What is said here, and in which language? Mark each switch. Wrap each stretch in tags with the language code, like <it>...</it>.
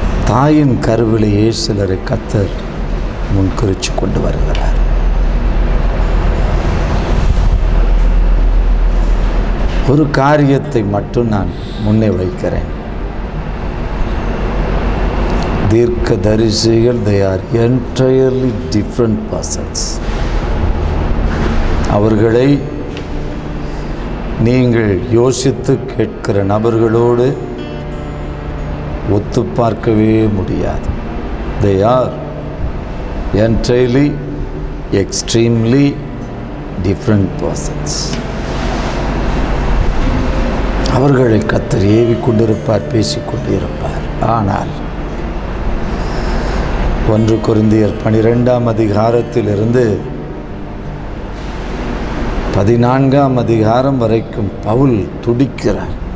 <ta>தாயின் கருவிலேயே சிலரை கர்த்தர் முன்குறிச்சு கொண்டு வருகிறார். ஒரு காரியத்தை மட்டும் நான் முன்னே வைக்கிறேன். தீர்க்கதரிசிகள்</ta> <en>they are entirely different persons.</en> <ta>அவர்களை நீங்கள் யோசித்து கேட்கிற நபர்களோடு ஒத்து பார்க்கவே முடியாது.</ta> <en>they are entirely extremely different persons.</en> <ta>அவர்களை கர்த்தர் ஏவி கொண்டிருப்பார், பேசிக்கொண்டு இருப்பார். ஆனால் 1 கொரிந்தியர் 12ஆம் அதிகாரத்திலிருந்து 14ஆம் அதிகாரம் வரைக்கும் பவுல் துடிக்கிறார்.</ta>